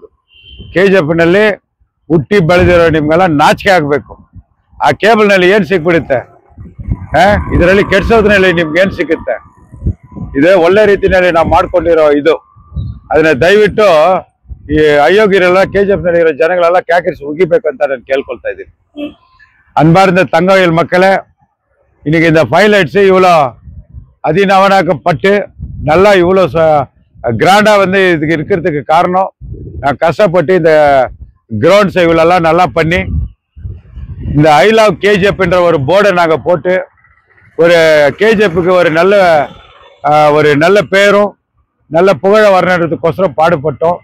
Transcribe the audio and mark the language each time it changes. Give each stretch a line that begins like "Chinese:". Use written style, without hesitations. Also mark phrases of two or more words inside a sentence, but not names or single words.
Kannada: ಕೆಜಿಎಫ್ ನಲ್ಲಿ ಹುಟ್ಟಿ ಬೆಳೆದಿರೋ ನಿಮ್ಗೆಲ್ಲ ನಾಚಿಕೆ ಆಗ್ಬೇಕು. ಆ ಕೇಬಲ್ ನಲ್ಲಿ ಏನ್ ಸಿಕ್ಬಿಡುತ್ತೆ, ಇದರಲ್ಲಿ ಕೆಡ್ಸೋದ್ರಲ್ಲಿ ನಿಮ್ಗೆ ಏನ್ ಸಿಗುತ್ತೆ? ಇದೇ ಒಳ್ಳೆ ರೀತಿಯಲ್ಲಿ ನಾವು ಮಾಡ್ಕೊಂಡಿರೋ ಇದು. ಅದನ್ನ ದಯವಿಟ್ಟು ಈ ಅಯೋಗ್ಯರೆಲ್ಲ ಕೆಜಿಎಫ್ ನಲ್ಲಿ ಇರೋ ಜನಗಳೆಲ್ಲ ಕ್ಯಾಕರಿಸಿ ಉಗಿಬೇಕಂತ ನಾನು ಕೇಳ್ಕೊಳ್ತಾ ಇದ್ದೀನಿ.
Tamil: அன்பார்ந்த தங்கவேல் மக்களே, இன்னைக்கு இந்த ஹைலைட்ஸ் இவ்வளோ அதிநவனாக்கப்பட்டு நல்லா இவ்வளோ கிராண்டாக வந்து இதுக்கு இருக்கிறதுக்கு காரணம் நான் கஷ்டப்பட்டு இந்த கிரவுண்ட்ஸை இவ்வளோலாம் நல்லா பண்ணி இந்த
English: I love
Tamil: கேஜிஎஃப்ன்ற ஒரு போர்டை நாங்கள் போட்டு ஒரு கேஜிஎஃப்க்கு ஒரு நல்ல பேரும் நல்ல புகழ வரணுன்றதுக்கோசரம் பாடுபட்டோம்.